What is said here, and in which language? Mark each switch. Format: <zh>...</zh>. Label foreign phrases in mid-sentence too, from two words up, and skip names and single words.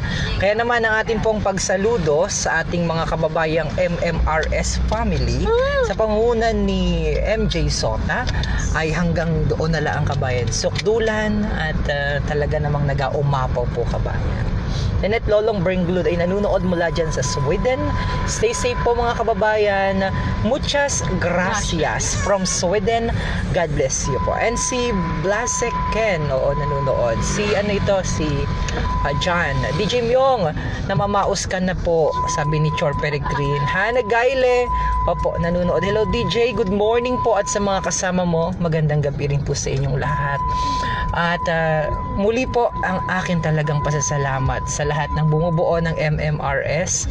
<tl>Kaya naman ang ating pong pagsaludo sa ating mga kababayang MMRS family sa pangunan ni MJ Sota ay hanggang doon na lang ang kabayan. Sukdulan at talaga namang nag-aumapaw po kabayan. Nenet Lolong Bringlud ay nanunood mula dyan sa Sweden.</tl> <en>Stay safe</en> <tl>po mga kababayan.</tl> <es>Muchas gracias from Sweden.</es> <en>God bless you po.</en> <tl>And si Blasek Ken, oo, nanunood. Si John. DJ Myong, namamaos ka na po, sabi ni Chor Peregrin. Hana Gaile, opo, nanunood. Hello DJ,</tl> <en>good morning</en> <tl>po at sa mga kasama mo. Magandang gabi rin po sa inyong lahat. At muli po ang akin talagang pasasalamat sa lahat ng bumubuo ng MMRS.</tl>